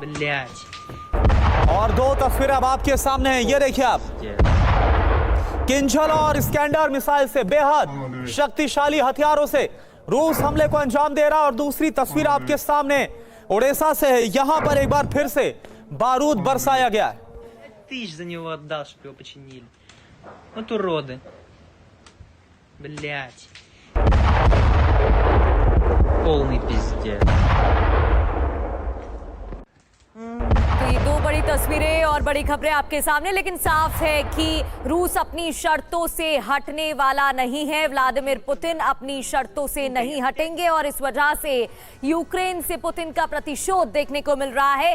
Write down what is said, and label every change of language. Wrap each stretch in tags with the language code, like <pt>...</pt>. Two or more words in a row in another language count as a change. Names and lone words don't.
<hi>और 2 तस्वीरें अब आपके सामने हैं। ये देखिए आप, किंजल और इस्कैंडर मिसाइल से, बेहद शक्तिशाली हथियारों से रूस हमले को अंजाम दे रहा। और दूसरी तस्वीर आपके सामने ओडेसा से है। यहां पर एक बार फिर से बारूद बरसाया गया है।</hi> <ru>За него отдал, чтобы его починили. Вот уроды. Блять. Полный пиздец.</ru> <hi>तो ये 2 बड़ी तस्वीरें और बड़ी खबरें आपके सामने, लेकिन साफ है कि रूस अपनी शर्तों से हटने वाला नहीं है। व्लादिमीर पुतिन अपनी शर्तों से नहीं हटेंगे और इस वजह से यूक्रेन से पुतिन का प्रतिशोध देखने को मिल रहा है।</hi>